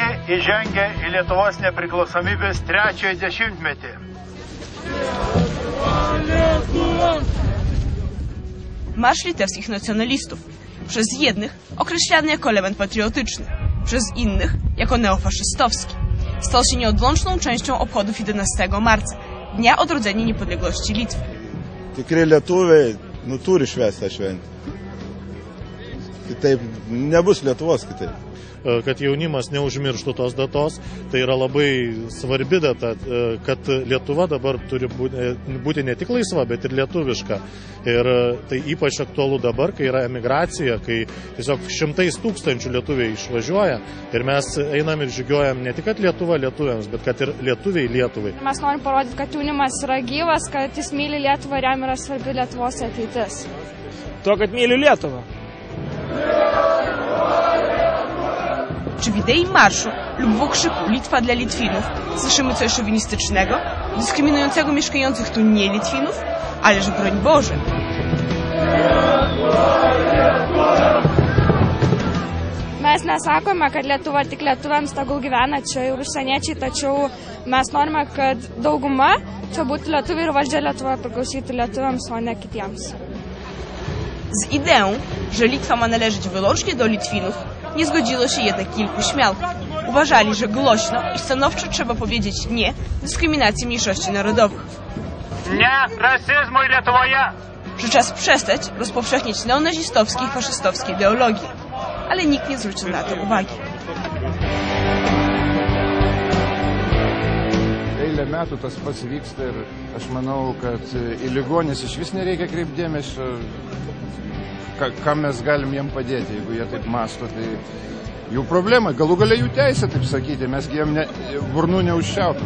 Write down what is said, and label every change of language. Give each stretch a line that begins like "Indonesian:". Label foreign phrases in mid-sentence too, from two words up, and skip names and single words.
Lithuanian: įžengė į Lietuvos nepriklausomybės 3-ojo dešimtmetį.
Polish: Marsz litewskich nacjonalistów, przez jednych określany jako element patriotyczny, przez innych jako neofaszystowski, stał się nieodłączną częścią obchodów 11 marca, Dnia Odrodzenia Niepodległości Litwy.
Lithuanian: Tikri lietuviai turi švęsti tą šventę. Kitaip nebus Lietuvos kitaip. Kad jaunimas neužmirštų tos datos, tai yra labai svarbi data, kad Lietuva dabar turi būti ne tik laisva, bet ir lietuviška. Ir tai ypač aktualu dabar, kai yra emigracija, kai tiesiog šimtais tūkstančių lietuviai išvažiuoja ir mes einam ir žygiuojam ne tik kad Lietuva lietuviams, bet kad ir lietuviai Lietuvai. Mes norim parodyti, kad jaunimas yra gyvas, kad jis myli Lietuvą ir jam yra svarbi Lietuvos ateitis. To, kad myli Lietuvą.
Polish: Czy w idei marszu lub w okrzyku Litwa dla Litwinów słyszymy coś szowinistycznego, dyskryminującego mieszkających tu nie Litwinów? Ależ broń Boże!
Lithuanian: Mes nesakome, kad Lietuva tik lietuviams tegul gyvena čia ir užsieniečiai, tačiau mes norime, kad dauguma čia būtų lietuviai ir valdžia Lietuvoje priklausytų lietuviams, o nie kitiems.
Polish: Z ideą, że Litwa ma należeć wyłącznie do Litwinów, nie zgodziło się jednak kilku śmiałków. Uważali, że głośno i stanowczo trzeba powiedzieć nie dyskryminacji mniejszości narodowych.
Lithuanian: Nie rasizmui Lietuvoje!
Polish: Że czas przestać rozpowszechniać neonazistowskie i faszystowskie ideologie. Ale nikt nie zwrócił na to uwagi.
Lithuanian: Eilę metų tas pats vyksta ir aš manau, kad į ligonis iš vis nereikia kreipti dėmesio, ką mes galim jiem padėti, jeigu jie taip mąsto, tai jų problema, galų galia jų teisė, taip sakyti, mes jiem burnų neužčiaupim.